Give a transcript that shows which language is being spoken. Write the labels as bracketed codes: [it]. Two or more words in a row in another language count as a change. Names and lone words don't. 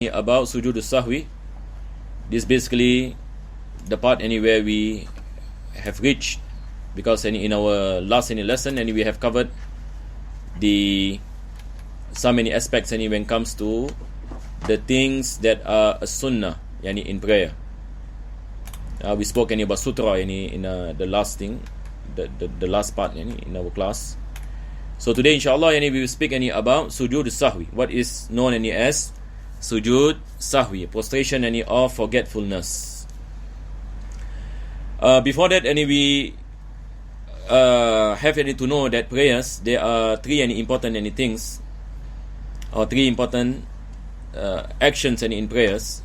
[ar] about سجود سهو. [en] This basically the part anywhere we have reached, because in our last lesson we have covered the so many aspects when it comes to the things that are a sunnah in prayer. We spoke about sutra in the last thing, the last part in our class. So today inshallah we will speak about [ar] سجود سهو, [en] what is known as [ar] سجود سهو, [en] prostration of forgetfulness. Before that we have to know that prayers, there are three important things, or three important actions in prayers.